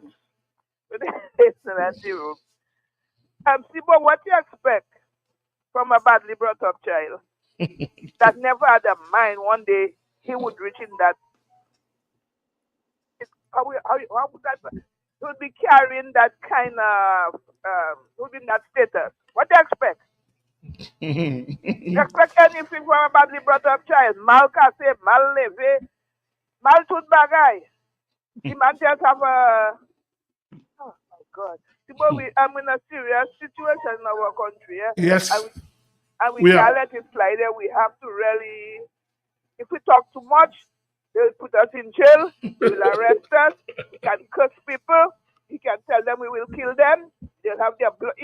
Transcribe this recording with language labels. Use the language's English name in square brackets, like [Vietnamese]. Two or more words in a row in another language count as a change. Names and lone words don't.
[English] Good evening, Auntie Rum. Sibo, what do you expect from a badly brought up child that never had a mind one day he would reach in that? How would that? He would be carrying that kind of, would be in that status. What do you expect? You expect anything from a badly brought up child? [Haitian Creole] Mal kase, mal leve, mal tut bagay. [English] The man just have a, oh my God. I'm in a serious situation in our country. Yeah? Yes. And we can't let it slide there. We have to really, if we talk too much, they'll put us in jail, they'll arrest us, we can curse people, we can tell them we will kill them, they'll have their blood.